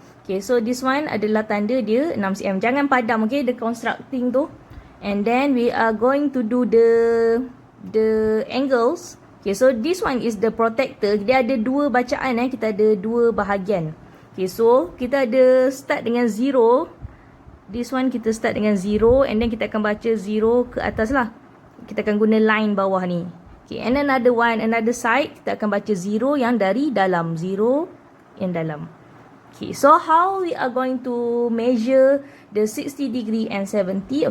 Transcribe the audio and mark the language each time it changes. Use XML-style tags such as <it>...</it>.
<en>Okay, so this one</en> <ms>adalah tanda dia 6 cm. Jangan padam, okay,</ms> <en>the constructing</en> <ms>tu.</ms> <en>And then we are going to do the angles. Okay, so this one is the protector.</en> <ms>Dia ada dua bacaan. Kita ada dua bahagian.</ms> <en>Okay, so</en> <ms>kita ada start dengan 0.</ms> <en>This one</en> <ms>kita start dengan 0.</ms> <en>And then</en> <ms>kita akan baca 0 ke atas lah. Kita akan guna line bawah ni.</ms> <en>Okay, and another side.</en> <ms>Kita akan baca 0 yang dari dalam. 0 yang dalam.</ms> <en>Okay, so how we are going to measure the 60 degree and 70?</en>